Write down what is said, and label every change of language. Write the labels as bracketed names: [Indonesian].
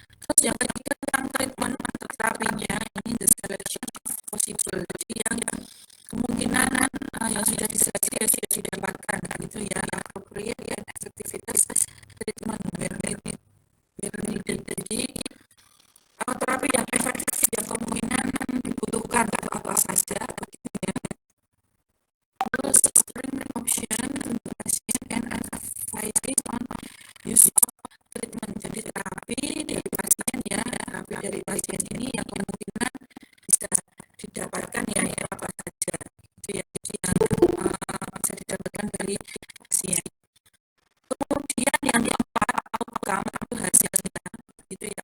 [Indonesian] Terus yang ketiga tentang treatment atau terapinya, ini [English] the selection of possible, [Indonesian] jadi yang kemungkinan yang sudah diseleksi ya sudah didapatkan gitu ya, [English] appropriate and effectiveness treatment where needed. [Indonesian] Jadi terapi yang efektif yang kemungkinan dibutuhkan atau apa saja begitu ya. Terus [English] screen option and advice on use of treatment. [Indonesian] Jadi terapi dari pasien ya, terapi dari pasien ini yang kemungkinan bisa didapatkan ya apa saja itu ya, yang bisa didapatkan dari pasien. Kemudian yang keempat, outcome atau hasilnya gitu ya.